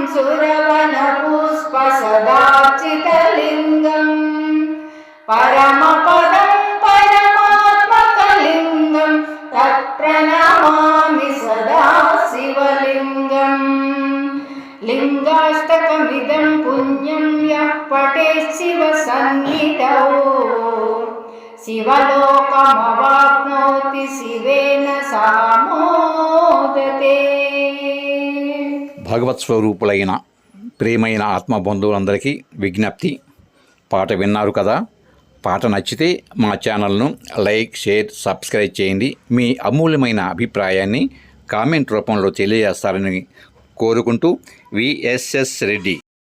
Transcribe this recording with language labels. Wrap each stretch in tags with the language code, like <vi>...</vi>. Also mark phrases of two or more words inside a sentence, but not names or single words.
<sa>सुरवनपुष्पसदार्चितलिङ्गं परमपदं परमात्मकलिङ्गं तत्प्रणमामि सदा शिवलिङ्गम् लिङ्गाष्टकमिदं पुण्यं यः पठेत् शिवसन्निधौ शिवलोकमवाप्नोति शिवेन सह మోదతే.</sa> <te>భగవత్ స్వరూపులైన ప్రియమైన ఆత్మబంధువులందరికీ విజ్ఞప్తి. పాట విన్నారు కదా. పాట నచ్చితే మా ఛానల్ను</te> <en>like, share, subscribe</en> <te>చేయండి. మీ అమూల్యమైన అభిప్రాయాన్ని కామెంట్ రూపంలో తెలియజేస్తారని కోరుకుంటూ విఎస్ఎస్ రెడ్డి.</te>